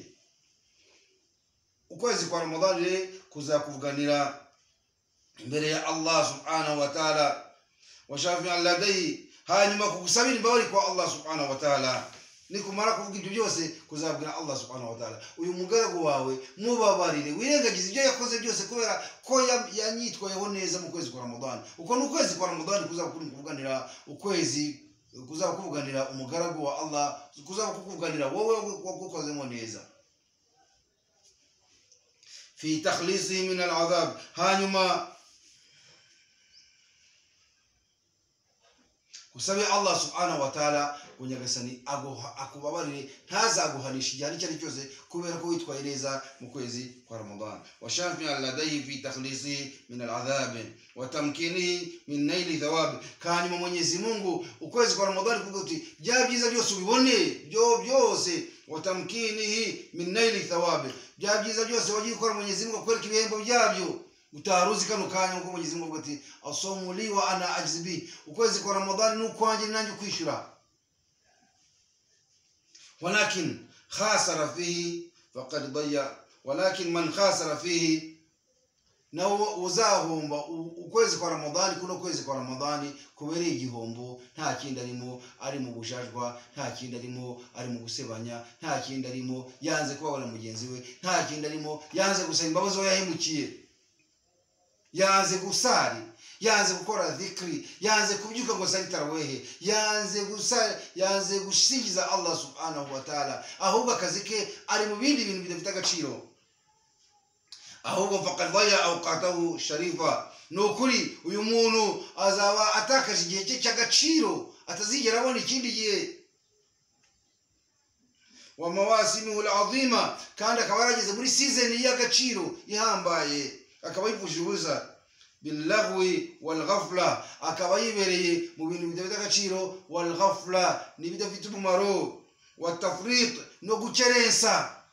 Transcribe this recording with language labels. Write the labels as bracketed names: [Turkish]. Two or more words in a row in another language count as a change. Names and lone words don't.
[Kinyarwanda] Ukwezi kwa Ramadani kuzakuvuganira imbere ya [Arabic] الله سبحانه وتعالى وشافعا لديه, [Kinyarwanda] hanyuma kugusabira imbabari kwa [Arabic] الله سبحانه وتعالى. [Kinyarwanda] Nikumara kuvuga ibyo byose kuzabwira [Arabic] الله سبحانه وتعالى [Kinyarwanda] uyu mugaragu wawe mubabarire, wirengagize ibyo yakoze byose kubera ko yanyitwayeho neza mu kwezi kwa Ramadani. Uko ni ukwezi kwa Ramadani kuzakuvuganira, ukwezi kuzakuvuganira umugaragu wa Allah, kuzakuvuganira wowe wagukozemo neza. [Arabic] في تخليصه من العذاب, [Kinyarwanda] hanyuma kusabe [Arabic] الله سبحانه وتعالى [Kinyarwanda] Nyagasani akubabarire ntazaguhanisha igihe icyo ari cyose kubera ko witwaye neza mu kwezi kwa Ramadan. [Arabic] وشافعا لديه في تخليصه من العذاب وتمكينه من نيل الثواب. [Kinyarwanda] Hanyuma [Swahili] Mwenyezi Mungu [Kinyarwanda] ukwezi kwa Ramadan kuvuga uti bya byiza byose ubibone byose, [Arabic] وتمكينه من نيل الثواب, [Kinyarwanda] bya byiza byose wagiye gukora [Swahili] Mwenyezi Mungu [Kinyarwanda] akwereka ibihembo byabyo utaruzi kano kanya uko [Swahili] Mwenyezi Mungu [Kinyarwanda] ati [Arabic] الصوم لي وأنا أجزي به. [Kinyarwanda] Ukwezi kwa Ramadani nukwanje nanjye kwishura. [Arabic] ولكن خاسر فيه فقد ضيع, ولكن من خاسر فيه [Kinyarwanda] nawo uzahomba. Ukwezi kwa Ramadani kuno kwezi kwa Ramadani kubereye igihombo, nta kindi arimo ari mu bujajwa, nta kindi arimo ari mu gusebanya, nta kindi arimo yanze kubabara mugenzi we, nta kindi arimo yanze gusaba imbabazi yahemukiye. yanze gusari, yanze gukora dhikri, yanze kubyuka ngo sari tarawehe, yanze gusingiza [Arabic] الله سبحانه وتعالى, [Kinyarwanda] ahubwo akazi ke ari mu bindi bintu bidafite agaciro, ahubwo [Arabic] فقد ضيع أوقاته الشريفة. [Kinyarwanda] Nukuri uyu muntu azaba atakaje igihe cye cy'agaciro, atazigera abona ikindi gihe. [Arabic] ومواسمه العظيمة, [Kinyarwanda] kandi akaba yarageze muri season y'agaciro ihambaye, akaba yivuje ubusa [Arabic] باللهو والغفلة, [Kinyarwanda] akaba yibereye mu bintu bidafite agaciro, [Arabic] والغفلة [Kinyarwanda] n'ibidafite umumaro, [Arabic] والتفريط [Kinyarwanda] no gukerensa.